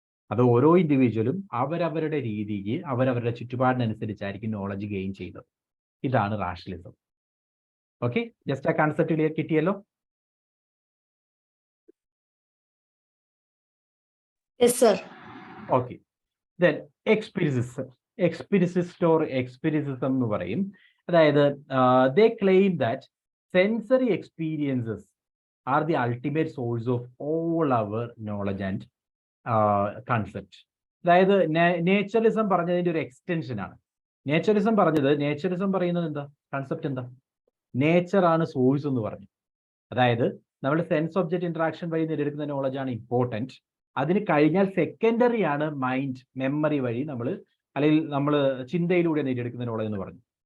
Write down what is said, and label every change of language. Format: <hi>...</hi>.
<ml>അത് ഓരോ ഇൻഡിവിജ്വലും അവരവരുടെ രീതിക്ക് അവരവരുടെ ചുറ്റുപാടിനനുസരിച്ചായിരിക്കും നോളജ് ഗെയിൻ ചെയ്യുന്നത്. ഇതാണ് റാഷണലിസം. ഓക്കെ, ജസ്റ്റ് ആ കൺസെപ്റ്റ് ക്ലിയർ കിട്ടിയല്ലോ?</ml> <en>Yes, sir.</en> <ml>ഓക്കെ, then എക്സ്പീരിയൻസിസം എന്ന് പറയും. അതായത്</ml> <en>they claim that sensory experiences are the ultimate source of all our knowledge and concept.</en> <ml>അതായത് നേച്ചറലിസം പറഞ്ഞതിന്റെ ഒരു എക്സ്റ്റൻഷൻ ആണ്. നേച്ചറലിസം പറയുന്നത് എന്താ, കൺസെപ്റ്റ് എന്താ, നേച്ചർ ആണ് സോഴ്സ് എന്ന് പറഞ്ഞു. അതായത് നമ്മുടെ സെൻസ് ഒബ്ജക്റ്റ് ഇന്ററാക്ഷൻ വഴി നേടിയെടുക്കുന്ന നോളജ് ആണ് ഇമ്പോർട്ടൻറ്റ്. അതിന് കഴിഞ്ഞാൽ സെക്കൻഡറി ആണ് മൈൻഡ്, മെമ്മറി വഴി അല്ലെങ്കിൽ നമ്മൾ ചിന്തയിലൂടെ നേടിയെടുക്കുന്ന നോളജ് എന്ന് പറഞ്ഞു.</ml>